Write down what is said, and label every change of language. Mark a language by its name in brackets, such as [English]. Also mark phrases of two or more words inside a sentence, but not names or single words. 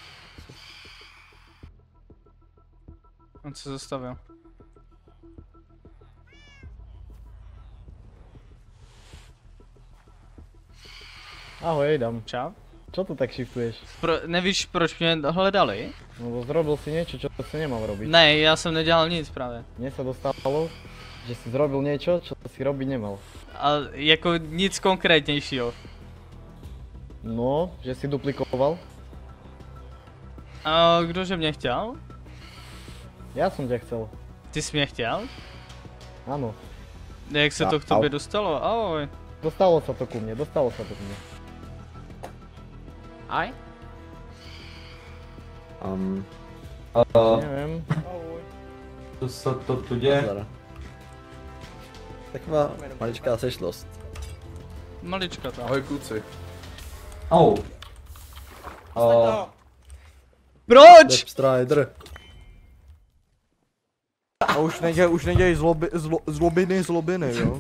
[Czech] On se zastavil. Ahoj, Adam. Čau. [Slovak] Čo tu tak shiftuješ? [Czech] Nevíš, proč mě hledali? [Slovak] No zrobil si niečo, čo si nemal robiť. [Czech] Ne, já jsem nedělal nic právě. [Slovak] Mne sa dostalo, že si zrobil niečo, čo si robiť nemal. [Czech] A jako nic konkrétnějšího. [Slovak] No, že si duplikoval. [Czech] A kdože mě chtěl? [Slovak] Ja som ťa chcel. [Czech] Ty jsi mě chtěl? [Slovak] Áno. [Czech] Jak se to k tobě dostalo? Ahoj. [Slovak] Dostalo sa to ku mne, dostalo sa to ku mne. Aj? Neviem. [Czech] Co se to tu děje? Taková maličká sešlost. Malička tam. Ahoj kluci. Au. Proč? Strider. A už nedělej zlobiny, jo?